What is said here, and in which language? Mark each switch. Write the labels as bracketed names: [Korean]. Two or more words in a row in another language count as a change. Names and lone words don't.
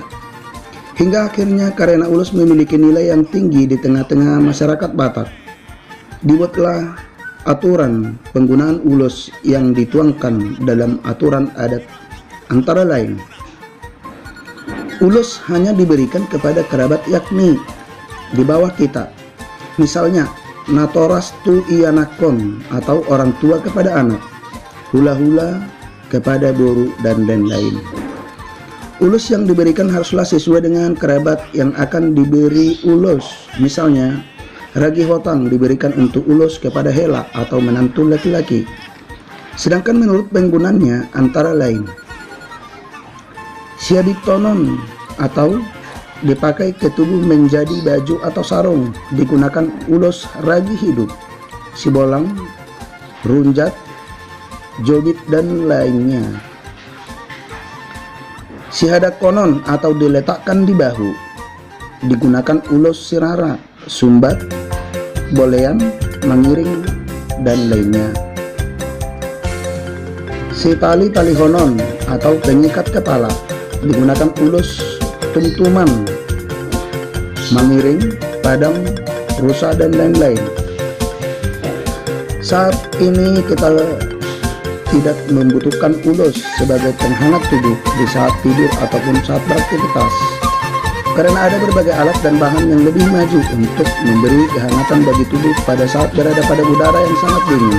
[Indonesian] Hingga akhirnya karena ulos memiliki nilai yang tinggi di tengah-tengah masyarakat Batak, dibuatlah aturan penggunaan ulos yang dituangkan dalam aturan adat. Antara lain, ulos hanya diberikan kepada kerabat yakni di bawah kita. Misalnya, [Batak Toba] natoras tu ianakon [Indonesian] atau orang tua kepada anak, hula-hula kepada boru, dan lain-lain. Ulos yang diberikan haruslah sesuai dengan kerabat yang akan diberi ulos. Misalnya, ragi hotang diberikan untuk ulos kepada hela atau menantu laki-laki. Sedangkan menurut penggunanya antara lain, [Batak Toba] siadik tonon [Indonesian] atau dipakai ke tubuh menjadi baju atau sarung, digunakan ulos ragi hidup. sibolang, runjat, jobit, dan lainnya. [Batak Toba] Sihadak konon [Indonesian] atau diletakkan di bahu, digunakan ulos sirara, sumbat, bolean, mangiring, dan lainnya. [Batak Toba] Si tali honon [Indonesian] atau pengikat kepala, digunakan ulos tumtuman, mangiring, padam, rusa, dan lain-lain. Saat ini kita tidak membutuhkan ulos sebagai penghangat tubuh di saat tidur ataupun saat beraktivitas, karena ada berbagai alat dan bahan yang lebih maju untuk memberi kehangatan bagi tubuh pada saat berada pada udara yang sangat dingin.